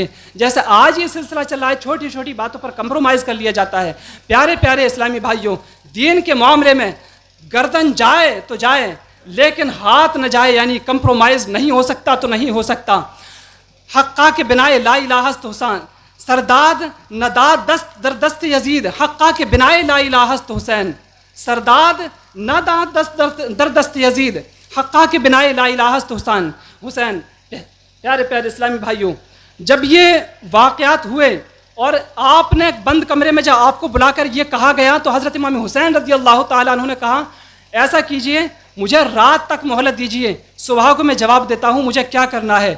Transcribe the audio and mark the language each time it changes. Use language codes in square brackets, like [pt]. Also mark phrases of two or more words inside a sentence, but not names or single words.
[ur] جیسے آج یہ سلسلہ چل رہا ہے، چھوٹی چھوٹی باتوں پر کمپرومائز کر لیا جاتا ہے۔ پیارے پیارے اسلامی بھائیوں، دین کے معاملے میں گردن جائے تو جائے لیکن ہاتھ نہ جائے، یعنی کمپرومائز نہیں ہو سکتا تو نہیں ہو سکتا۔ [fa] حقا کے بنائے [ar] لا الہ [fa] است حسین، سرداد نداد دست در دست یزید، حقا کے بنائے [ar] لا الہ [fa] است حسین، سرداد نداد دست در دست یزید، حقا کے بنائے [ar] لا الہ [fa] است حسین۔ [ur] پیارے پیارے اسلامی بھائیوں، جب یہ واقعات ہوئے اور آپ نے بند کمرے میں جب آپ کو بلا کر یہ کہا گیا تو حضرت امام حسین رضی اللہ تعالیٰ عنہ نے کہا ایسا کیجئے، مجھے رات تک مہلت دیجئے، صبح کو میں جواب دیتا ہوں مجھے کیا کرنا ہے۔